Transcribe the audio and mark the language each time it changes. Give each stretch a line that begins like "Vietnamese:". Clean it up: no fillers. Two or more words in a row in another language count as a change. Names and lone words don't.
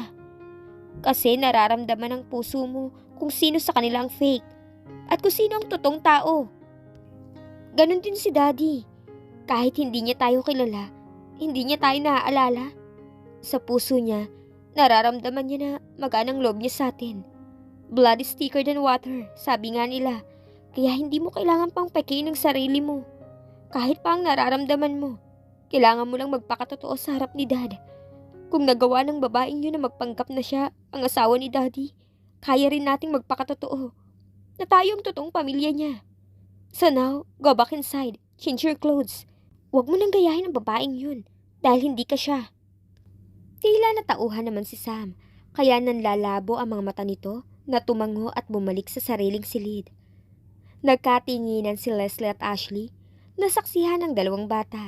Filipino: Kasi nararamdaman ng puso mo kung sino sa kanila ang fake at kung sino ang totoong tao. Ganon din si daddy. Kahit hindi niya tayo kilala, hindi niya tayo naaalala. Sa puso niya, nararamdaman niya na maganang loob niya sa atin.
English: Blood is thicker than water,
Filipino: sabi nga nila. Kaya hindi mo kailangan pang pekein ng sarili mo. Kahit pa ang nararamdaman mo, kailangan mo lang magpakatotoo sa harap ni dad. Kung nagawa ng babaeng yun na magpanggap na siya ang asawa ni daddy, kaya rin nating magpakatotoo na tayo ang totoong pamilya niya.
English: So now, go back inside, change your clothes.
Filipino: Huwag mo nang gayahin ang babaeng yun dahil hindi ka siya. Tila natauhan naman si Sam, kaya nanlalabo ang mga mata nito na tumango at bumalik sa sariling silid. Nagkatinginan si Leslie at Ashley na saksihan ng 2 bata.